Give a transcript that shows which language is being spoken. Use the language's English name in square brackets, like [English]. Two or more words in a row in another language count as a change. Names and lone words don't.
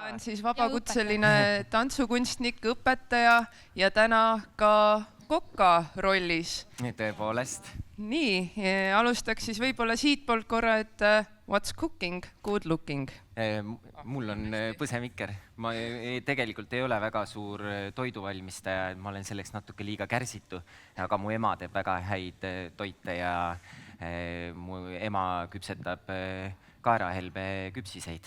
[Estonian] olen siis vabakutseline tantsukunstnik, õpetaja ja täna ka kokka rollis. Tõepoolest. Nii, alustaks siis võib-olla siitpoolt korra, et [English] what's cooking, good looking? [Estonian] Mul on põsemikker. Ma tegelikult ei ole väga suur toiduvalmistaja, ma olen selleks natuke liiga kärsitu, aga mu ema teeb väga häid toite ja mu ema küpsetab kaerahelbe küpsiseid.